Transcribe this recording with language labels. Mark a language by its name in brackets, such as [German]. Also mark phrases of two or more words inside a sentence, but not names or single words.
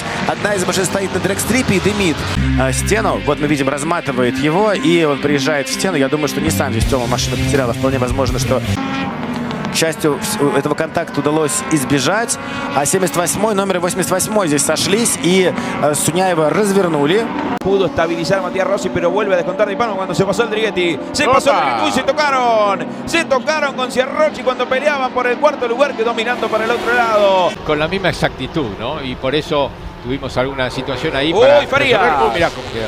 [Russian] Одна из машин стоит на дрэгстрипе и дымит стену. Вот мы видим, разматывает его, и он приезжает в стену. Я думаю, что не сам здесь Тёма машину потеряла. Вполне возможно, что... К счастью, этого контакта удалось избежать. А 78-й, номер 88-й здесь сошлись и Суняева развернули. [Spanish] Pudo estabilizar Matías Rossi, pero vuelve a descontar de Pano cuando se pasó el Drighetti. Se pasó el Drighetti y se tocaron. Se tocaron con Ciarrochi cuando peleaban por el cuarto lugar, quedó mirando para el otro lado. Con la misma exactitud, ¿no? Y por eso tuvimos alguna situación ahí para Farías. Mirá cómo quedó.